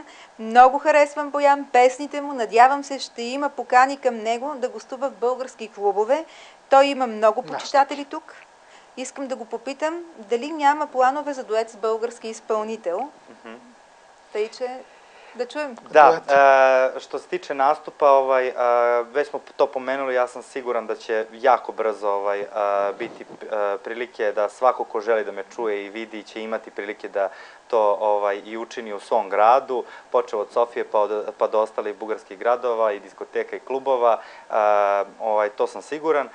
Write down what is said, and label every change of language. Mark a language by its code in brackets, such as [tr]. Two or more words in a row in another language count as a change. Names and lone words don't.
[bg] Много харесвам Боян, песните му. Надявам се, ще има покани към него да гостува в български клубове. Той има много почитатели тук. Искам да го попитам дали няма планове за дует с български изпълнител. Тъй, че да čujem. [sr] Da, što se tiče nastupa, već smo to pomenuli, ja sam siguran da će jako brzo biti prilike da svako ko želi da me čuje i vidi će imati prilike da to i učini u svom gradu, počeo od Sofije pa do ostalih bugarskih gradova i diskoteka i klubova, to sam siguran.